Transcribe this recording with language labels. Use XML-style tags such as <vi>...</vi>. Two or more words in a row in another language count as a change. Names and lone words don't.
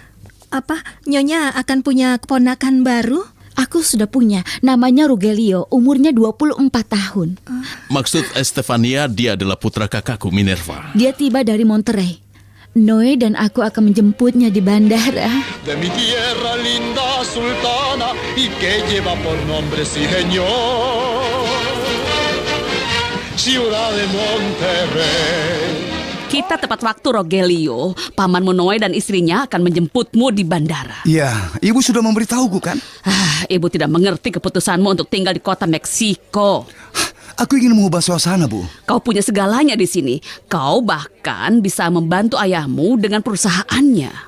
<id>Apa, Nyonya akan punya keponakan baru? Aku sudah punya, namanya Rogelio, umurnya 24 tahun. Maksud Estefania, dia adalah putra kakakku Minerva. Dia tiba dari Monterrey. Noe dan aku akan menjemputnya di bandara.</id> <es>De mi tierra linda sultana y que lleva por nombre sí señor, ciudad de Monterrey.</es> <id>Kita tepat waktu, Rogelio. Pamanmu Noe dan istrinya akan menjemputmu di bandara. Iya, ibu sudah memberitahuku kan? Ibu tidak mengerti keputusanmu untuk tinggal di kota Meksiko. Aku ingin mengubah suasana, Bu. Kau punya segalanya di sini. Kau bahkan bisa membantu ayahmu dengan perusahaannya.</id>